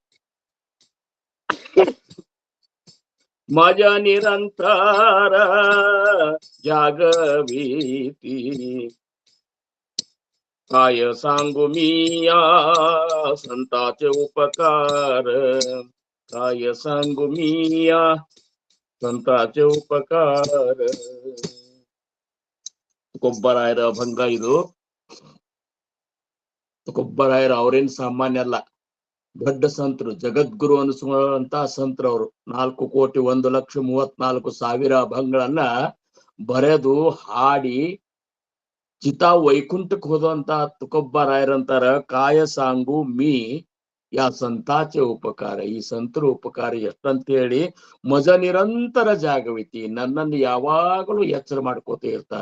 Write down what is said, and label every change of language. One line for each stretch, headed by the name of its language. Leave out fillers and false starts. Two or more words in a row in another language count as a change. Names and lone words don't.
Marathi: माझ्या निरंतर जागवीती, काय सांगू मिया संताचे उपकार, काय सांगू मिया संताचे उपकार.
Kannada: ತುಕೊಬ್ಬರಾಯರ ಅಭಂಗ ಇದು. ತುಕೊಬ್ಬರಾಯರ ಅವ್ರೇನ್ ಸಾಮಾನ್ಯ ಅಲ್ಲ, ದೊಡ್ಡ ಸಂತರು, ಜಗದ್ಗುರು ಅನಿಸುವಂತ ಸಂತರು ಅವರು. 4,01,34,000 ಅಭಂಗಗಳನ್ನ ಬರೆದು ಹಾಡಿ ಚಿತಾ ವೈಕುಂಠಕ್ಕೆ ಹೋದಂತ ತುಕೊಬ್ಬರಾಯರಂತಾರ,
Marathi: काय सांगू मी या संताचे उपकार,
Kannada: ಈ ಸಂತರ ಉಪಕಾರ ಎಷ್ಟಂತ ಹೇಳಿ
Marathi: मज निरंतर जागविती,
Kannada: ನನ್ನನ್ನು ಯಾವಾಗಲೂ ಎಚ್ಚರ ಮಾಡ್ಕೋತ ಇರ್ತಾರ.